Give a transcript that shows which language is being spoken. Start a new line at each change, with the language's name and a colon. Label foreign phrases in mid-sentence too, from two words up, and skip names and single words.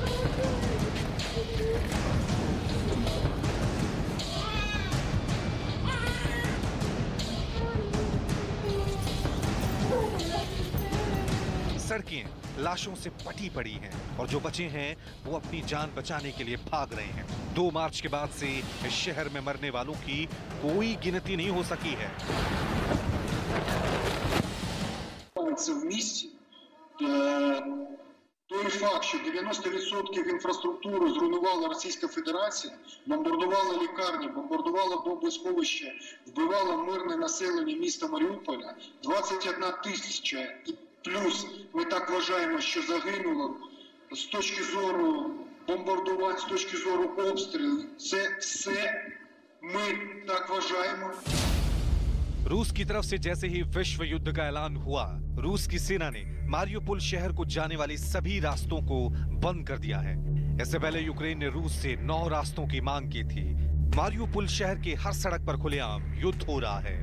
Hindi: सड़कें लाशों से पटी पड़ी हैं और जो बचे हैं वो अपनी जान बचाने के लिए भाग रहे हैं। 2 मार्च के बाद से इस शहर में मरने वालों की कोई गिनती नहीं हो सकी है।
Ukrainian: В місті той факт, що 90% інфраструктури зруйнувала Російська Федерація, бомбардувала лікарні, бомбардувала бомбосховища, вбивала мирне населення міста Маріуполя, 21 тисяча і плюс ми так вважаємо, що загинуло з точки зору бомбардувань, з точки зору обстрілів. Це все ми так вважаємо.
Hindi: रूस की तरफ से जैसे ही विश्व युद्ध का ऐलान हुआ, रूस की सेना ने मारिउपोल शहर को जाने वाली सभी रास्तों को बंद कर दिया है। इससे पहले यूक्रेन ने रूस से 9 रास्तों की मांग की थी। मारिउपोल शहर के हर सड़क पर खुलेआम युद्ध हो रहा है।